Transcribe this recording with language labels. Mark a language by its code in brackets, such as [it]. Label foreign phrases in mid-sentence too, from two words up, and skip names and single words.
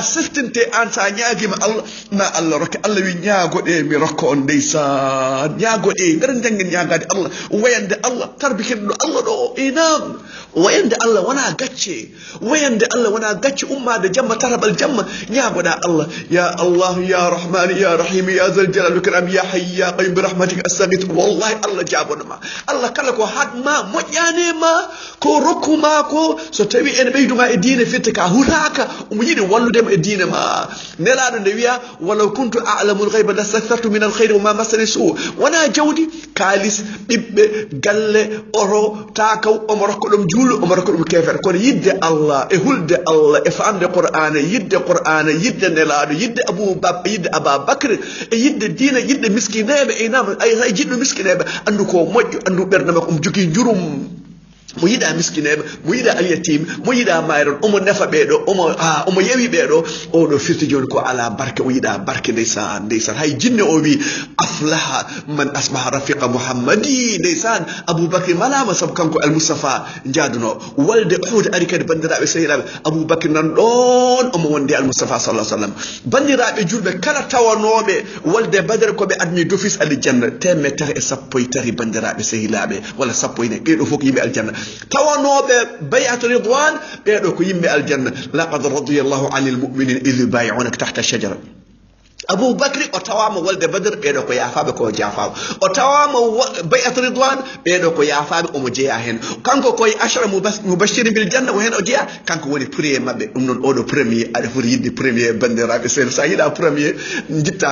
[ff] seftinte an sa ñaguima Allah ma Allah rokke Allah wi ñaagoɗe mi rokka on ndeysan ñaagoɗe ngara janggen ñagade Allah wayande Allah tarbikeɗo Allah ɗo inam wayande Allah wona gacce wayande Allah wona gacce ummade jamma tarabal jamma ñaagoɗa Allah [ar] يا رحمن يا رحيم يا ذا الجلال والإكرام يا حي يا قيوم برحمتك أستغيث [ff] wallahi Allah jabonoma Allah kala ko hadma moƴƴanema ko rokkuma ko so tawi en ɓeyduma e diine fitte ka huraka omo yiɗi walludema e diine ma nelaɗo nde wiya [ar] ولو كنت أعلم الغيب لاستكثرت من الخير وما مسني السوء [ff] wona jawdi kalis ɓiɓɓe galle oro takaw omo rokka ɗum juulo omo rokka ɗum kefere kono yidde Allah e hulde Allah e famde qur'ana yidde nelaɗo yidde Aboubacry e yidde diina yidde miskineɓe e nam ay jiɗɗo miskineɓe andu ko moƴƴo andu ɓerde makko omo jogui jurum mo yiɗa miskineɓe mo yiɗa alyatim mo yiɗa mayron omo nefa ɓeɗo omo yewi ɓeɗo oɗo firti joni ko ala barke o yiɗa barke ndeysan hay jinne o wi [ar] أفلح من أصبح رفيق محمد [ff] ndeysan Aboubacry malama saabu kanko al Mustafa jaaduno walde Uhud ari kadi bandiraɓe sehiraɓe Aboubacry nan ɗon omo wonde al Mustafa [ar] صلى الله عليه وسلم [ff] bandiraɓe julɓe kala tawanoɓe walde Badar koɓe [fr] admi d'office [ff] aljanna temetere e sappo e tati bandiraɓe sehilaɓe walla sappo ene ɓeɗo fof ko yimɓe aljanna tawanoɓe [ar] بيعة الرضوان [ff] ɓeɗo ko yimɓe aljanna [ar] لقد رضي الله عن المؤمنين إذ يبايعونك تحت الشجرة [ff] Aboubacry o tawama walde Badar ɓeɗo ko yafaɓe ko jafaɓe o tawama [ar] بيعة الرضوان [ff] ɓeɗo ko yafaɓe omo jeeya hen kanko koye [ar] عشرة مبشرين بالجنة [ff] o hen o jeeya kanko woni premier mabɓe ɗum noon oɗo premier aɗa foti yidde premier bandiraɓe sehil sa yiiɗa premier jitta